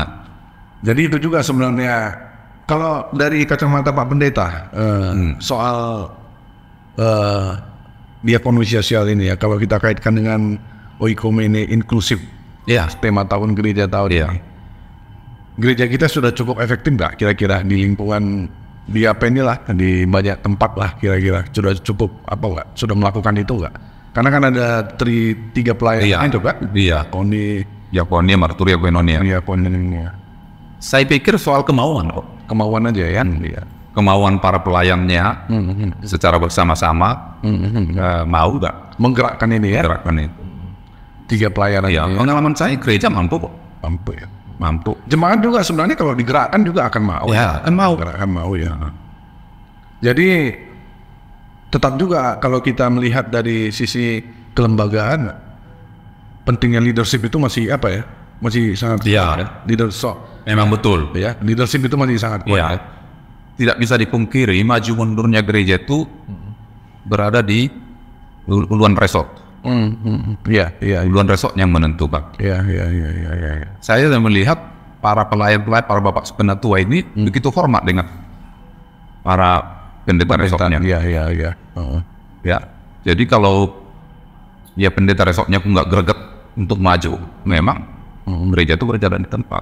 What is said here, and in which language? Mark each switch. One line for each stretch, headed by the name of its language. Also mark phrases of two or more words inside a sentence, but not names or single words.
Indonesian: jadi itu juga sebenarnya kalau dari kacamata Pak Pendeta soal diakoni sosial ini ya, kalau kita kaitkan dengan oikumene inklusif, tema tahun gereja tahun ini. Gereja kita sudah cukup efektif nggak kira-kira di lingkungan di apa inilah di banyak tempat lah kira-kira sudah cukup apa nggak sudah melakukan itu nggak? Karena kan ada tiga pelayanan itu kan? Iya. Diakoni, marturia, koinonia. Iya, koinonia. Saya pikir soal kemauan kok. Kemauan aja ya. Iya. Kemauan para pelayannya secara bersama-sama mau nggak menggerakkan ini ya? Menggerakkan itu. Tiga pelayanan. Iya. Pengalaman saya gereja mampu kok. Mampu. Jemaat juga sebenarnya kalau digerakkan juga akan mau. Ya, akan mau. Akan mau ya. Jadi tetap juga kalau kita melihat dari sisi kelembagaan, pentingnya leadership itu masih apa ya? Masih sangat kuat. Leadership. Memang betul. Ya, leadership itu masih sangat kuat. Ya. Tidak bisa dipungkiri maju mundurnya gereja itu berada di uluan resort. Iya. Uluan resort yang menentukan. Iya. Saya melihat para pelayan-pelayan, para bapak sepenatua ini begitu hormat dengan para pendeta resortnya. Iya. Ya. Jadi kalau pendeta resortnya nggak greget untuk maju, memang gereja itu berjalan di tempat.